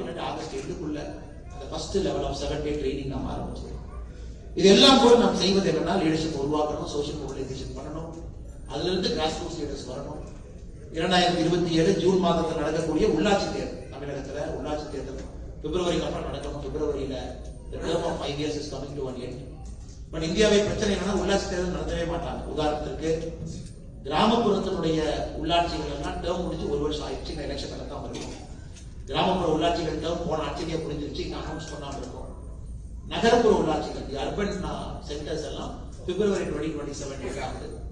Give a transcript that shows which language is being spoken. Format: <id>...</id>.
<ta>இல்லாட்டி ஆகஸ்ட் 8க்குள்ள அந்த first level of 7 day training நம்ம ஆரம்பிச்சிருக்கோம். இதெல்லாம் கூட நாம் செய்வது என்னன்னா லீடர்ஷிப் உருவாக்கணும், சோஷியல் மொபிலைசேஷன் பண்ணணும், அதுல இருந்து கிராஸ் ரூட்ஸ் லீடர்ஸ் வரணும். 2027 ஜூன் மாதத்தில் நடக்கக்கூடிய உள்ளாட்சி தேர்தல், தமிழகத்துல உள்ளாட்சி தேர்தல் பிப்ரவரிக்கு அப்புறம் நடக்கணும்.</ta> <en>பிப்ரவரியில the term of 5 years is coming to an end.</en> <ta>But இந்தியாவை பிரச்சனை என்னன்னா உள்ளாட்சி தேர்தல் நடத்தவே மாட்டாங்க. உதாரணத்திற்கு கிராமப்புறத்தினுடைய உள்ளாட்சிகள் எல்லாம் டேர்ம் முடிஞ்சு 1 வருஷம் ஆயிடுச்சு, இந்த எலெக்ஷன் நடத்தாம இருக்கும். கிராமப்புற உள்ளாட்சிகள் டேர்ம் போன ஆட்சியிலேயே புரிஞ்சிருச்சு, அனௌன்ஸ் பண்ணாம இருக்கும். நகரப்புற உள்ளாட்சிகள் அர்பன் சென்டர்ஸ் எல்லாம் பிப்ரவரி 2027 ஆகுது.</ta>